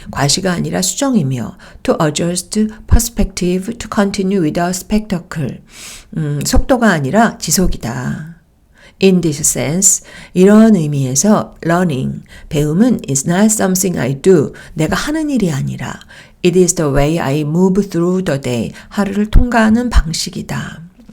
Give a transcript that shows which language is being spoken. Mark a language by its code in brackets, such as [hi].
[ko] 과시가 아니라 수정이며 [en] to adjust perspective to continue without spectacle. [ko] 속도가 아니라 지속이다. [en] In this sense, [ko] 이런 의미에서 [en] learning, [ko] 배움은 [en] is not something I do. [ko] 내가 하는 일이 아니라 [en] It is the way I move through the day. [ko] 하루를 통과하는 방식이다.